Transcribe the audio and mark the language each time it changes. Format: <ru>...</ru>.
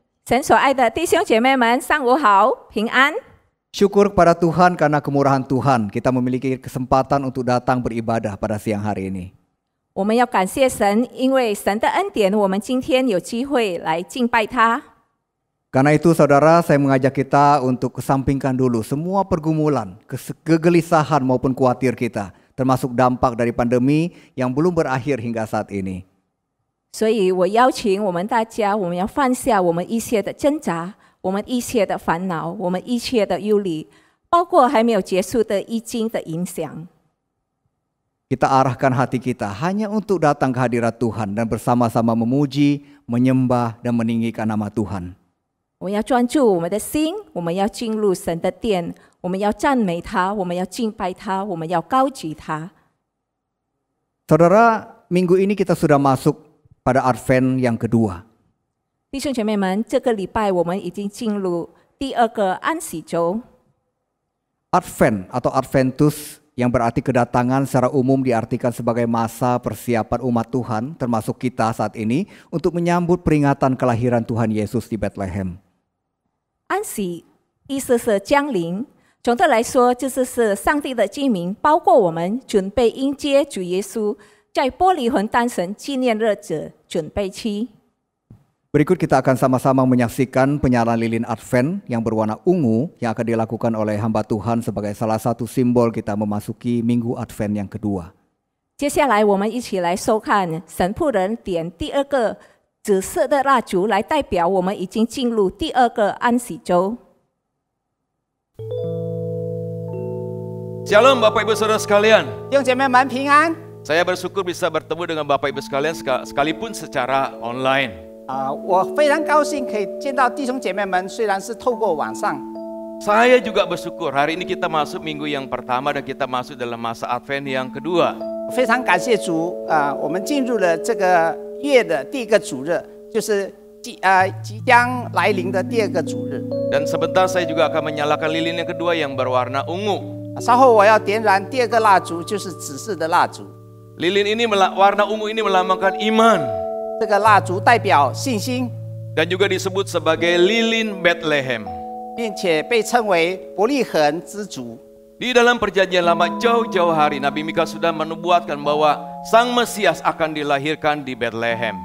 <zh>神所爱的弟兄姐妹们，上午好，平安。</zh> <id>Syukur kepada Tuhan karena kemurahan Tuhan, kita memiliki kesempatan untuk datang beribadah pada siang hari ini.</id> <zh>我们要感谢神，因为神的恩典，我们今天有机会来敬拜他。</zh> <id>Karena itu saudara, saya mengajak kita untuk kesampingkan dulu semua pergumulan, kegelisahan maupun khawatir kita, termasuk dampak dari pandemi yang belum berakhir hingga saat ini.</id> <zh>所以我邀请我们大家，我们要放下我们一切的挣扎，我们一切的烦恼，我们一切的忧虑，包括还没有结束的疫情的影响。</zh> <id>Kita arahkan hati kita hanya untuk datang ke hadirat Tuhan dan bersama-sama memuji, menyembah, dan meninggikan nama Tuhan.</id> <zh>我们要专注我们的心，我们要进入神的殿，我们要赞美他，我们要敬拜他，我们要高举他。</zh> <id>Saudara, minggu ini kita sudah masuk pada Advent yang kedua.</id> <zh>弟兄姐妹们，这个礼拜我们已经进入第二个安息周。</zh> <id>Advent atau Adventus yang berarti kedatangan secara umum diartikan sebagai masa persiapan umat Tuhan, termasuk kita saat ini, untuk menyambut peringatan kelahiran Tuhan Yesus di Bethlehem.</id> <zh>安息意思是降临，总的来说就是上帝的居民，包括我们准备迎接主耶稣在伯利恒诞生纪念日子准备期。</zh> <id>Berikut kita akan sama-sama menyaksikan penyalahan lilin Advent yang berwarna ungu yang akan dilakukan oleh hamba Tuhan sebagai salah satu simbol kita memasuki minggu Advent yang kedua.</id> <zh>接下来我们一起来收看神仆人点第二个紫色的蜡烛，来代表我们已经进入第二个安息周。</zh> <id>Shalom Bapak Ibu Saudara sekalian.</id> <zh>弟兄姐妹们平安。</zh> <id>Saya bersyukur bisa bertemu dengan Bapak Ibu sekalian sekalipun secara online.</id> <zh>我非常高兴可以见到弟兄姐妹们，虽然是透过网上。</zh> <id>Saya juga bersyukur hari ini kita masuk minggu yang pertama dan kita masuk dalam masa Advent yang kedua.</id> <zh>非常感谢主，我们进入了这个月的第一个主日，就是即将来临的第二个主日。</zh> <id>Dan sebentar saya juga akan menyalakan lilin yang kedua yang berwarna ungu.</id> <zh>稍后我要点燃第二个蜡烛，就是紫色的蜡烛。</zh> <id>Lilin ini warna ungu ini melambangkan iman.</id> <zh>这个蜡烛代表信心，</zh> <id>Dan juga disebut sebagai lilin Bethlehem.</id> <zh>并且被称为伯利恒之烛。</zh> <id>Di dalam perjanjian lama jauh-jauh hari Nabi Mika sudah menubuatkan bahwa Sang Mesias akan dilahirkan di Bethlehem.</id>